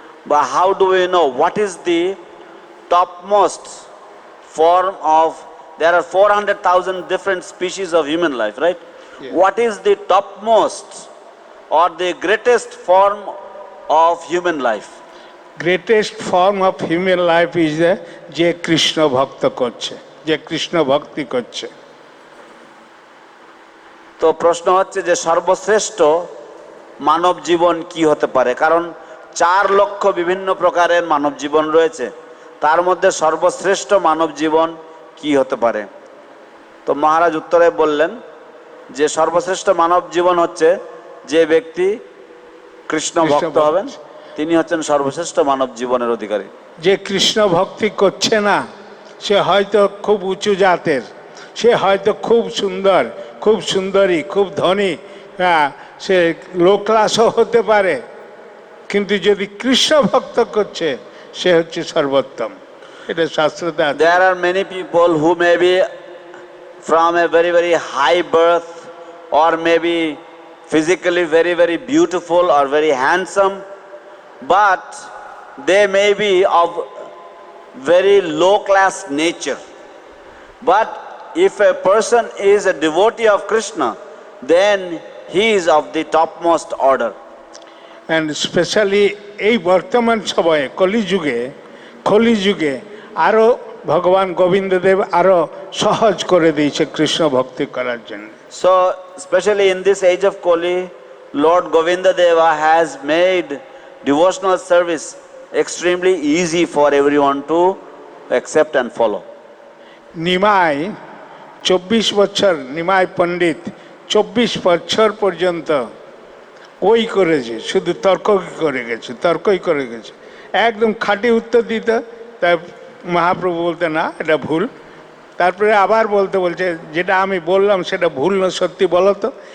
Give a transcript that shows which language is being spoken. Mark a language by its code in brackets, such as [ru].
[en] But how do we know what is the topmost form of? There are 400,000 different species of human life, right? Yeah. What is the topmost or the greatest form of human life? Greatest form of human life is [bn] যে কৃষ্ণ ভক্ত করছে, যে কৃষ্ণ ভক্তি করছে। তো প্রশ্ন হচ্ছে যে সর্বশ্রেষ্ঠ মানব জীবন কি হতে পারে? কারণ 4 লক্ষ বিভিন্ন প্রকারের মানব জীবন রয়েছে, তার মধ্যে সর্বশ্রেষ্ঠ মানব জীবন কি হতে পারে? তো মহারাজ উত্তরে বললেন যে সর্বশ্রেষ্ঠ মানব জীবন হচ্ছে যে ব্যক্তি কৃষ্ণ ভক্ত হবেন, তিনি হচ্ছেন সর্বশ্রেষ্ঠ মানব জীবনের অধিকারী। যে কৃষ্ণ ভক্তি করছে না সে হয়তো খুব উঁচু জাতের, সে হয়তো খুব সুন্দর, খুব সুন্দরী, খুব ধনী, সে লো ক্লাসও হতে পারে, কিন্তু যদি কৃষ্ণ ভক্ত করছে সে হচ্ছে সর্বোত্তম। এটা শাস্ত্রতে আছে। [en] There are many people who may be from a very, very high birth or maybe physically very, very beautiful or very handsome, but they may be of very low class nature. But if a person is a devotee of Krishna, then he is of the topmost order. And specially [bn] এই বর্তমান সময়ে কলিযুগে আরও ভগবান গোবিন্দদেব আরও সহজ করে দিয়েছে কৃষ্ণ ভক্তি করার জন্য। [en] So, especially in this age of Kali, Lord Govinda Deva has made devotional service extremely easy for everyone to accept and follow. [bn] Nimai 24 বছর, নিমাই পণ্ডিত 24 বছর পর্যন্ত ওই করেছে, শুধু তর্কই করে গেছে, একদম খাঁটি উত্তর দিত। তাই মহাপ্রভু বলতে না এটা ভুল, তারপরে আবার বলছে যেটা আমি বললাম সেটা ভুল না, সত্যি বলো তো।